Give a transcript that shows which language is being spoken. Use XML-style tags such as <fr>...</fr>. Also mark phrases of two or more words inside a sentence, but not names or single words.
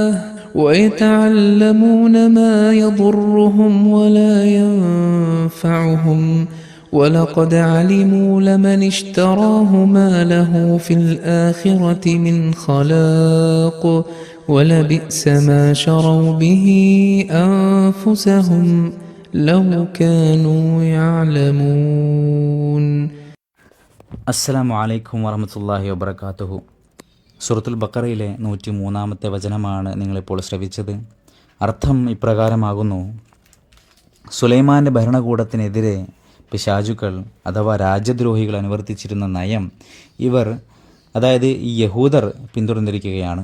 <ar>ويتعلمون ما يضرهم ولا ينفعهم ولقد علموا لمن اشتراه ما له في الآخرة من خلاق ولبئس ما شروا به أنفسهم لو كانوا يعلمون. السلام عليكم ورحمة الله وبركاته.</ar> <ml>സൂറത്തുൽ ബഖറയിലെ 103-ാമത്തെ വചനമാണ് നിങ്ങളിപ്പോൾ ശ്രവിച്ചത്. അർത്ഥം ഇപ്രകാരമാകുന്നു: സുലൈമാൻ്റെ ഭരണകൂടത്തിനെതിരെ പിശാചുക്കൾ അഥവാ രാജ്യദ്രോഹികൾ അനുവർത്തിച്ചിരുന്ന നയം ഇവർ, അതായത് ഈ യഹൂദർ പിന്തുടർന്നിരിക്കുകയാണ്.</ml>